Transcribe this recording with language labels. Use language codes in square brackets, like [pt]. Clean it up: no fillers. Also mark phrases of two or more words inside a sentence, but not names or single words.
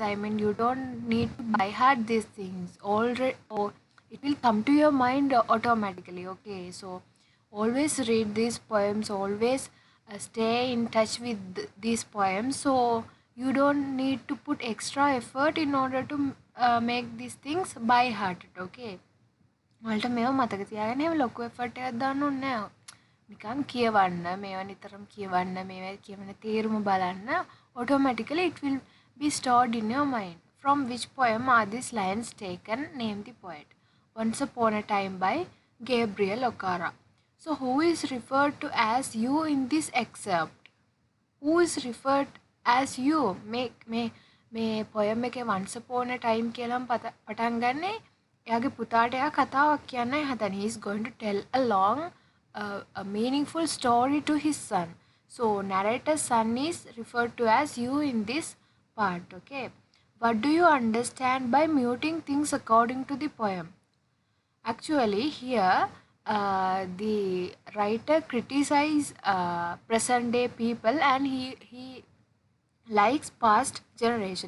[en] I mean, you don't need to by heart these things already, or it will come to your mind automatically. Okay, so always read these poems, always stay in touch with these poems, so you don't need to put extra effort in order to make these things by hearted. [si] Okay, වලට මේව මතක තියාගෙන එහෙම ලොකු effort එකක් දාන්න ඕනේ නැහැ. නිකන් කියවන්න, මේවා නිතරම කියවන්න, මේවා කියවන තේරුම බලන්න, [en] automatically it will be stored in your mind. From which poem are these lines taken? Name the poet. Once Upon a Time by Gabriel Okara. So who is referred to as you in this excerpt? who is referred as you. [si] මේ poem එකේ [en] once upon a time [si] කියලාම පටන් ගන්නේ. එයාගේ පුතාට එයා කතාවක් කියන්නයි හදන්නේ. [en] He is going to tell a long a meaningful story to his son. So narrator's son is referred to as you in this part. Okay, what do you understand by muting things according to the poem? Actually, here the writer criticizes present day people, and he likes past generation.